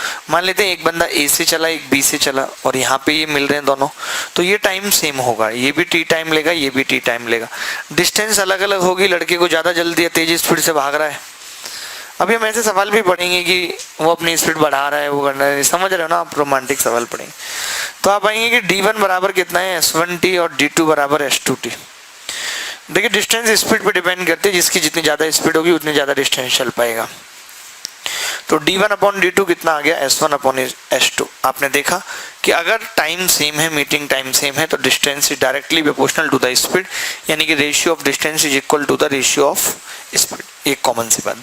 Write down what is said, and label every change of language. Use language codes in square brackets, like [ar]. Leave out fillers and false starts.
[hi] मान लेते हैं एक बंदा ए से चला, एक बी से चला, और यहाँ पे ये मिल रहे हैं दोनों, तो ये टाइम सेम होगा। ये भी टी टाइम लेगा, ये भी टी टाइम लेगा। डिस्टेंस अलग अलग होगी। लड़के को ज़्यादा जल्दी है, तेज स्पीड से भाग रहा है। अभी हम ऐसे सवाल भी पढ़ेंगे कि वो अपनी स्पीड बढ़ा रहा है, वो करना है, समझ रहे हो ना आप? रोमांटिक सवाल पढ़ेंगे तो आप आएंगे कि D1 बराबर कितना है? S1t, और D2 बराबर S2t। देखिए, डिस्टेंस स्पीड पे डिपेंड करती है, जिसकी जितनी ज़्यादा स्पीड होगी उतनी ज़्यादा डिस्टेंस चल पाएगा। तो D1 अपॉन D2 कितना आ गया? S1 upon S2। आपने देखा कि अगर टाइम सेम है, मीटिंग टाइम सेम है, तो [en] distance is directly proportional to the speed, [hi] यानी कि [en] Ratio of distance is equal to the ratio of speed. [hi] एक कॉमन सी बात।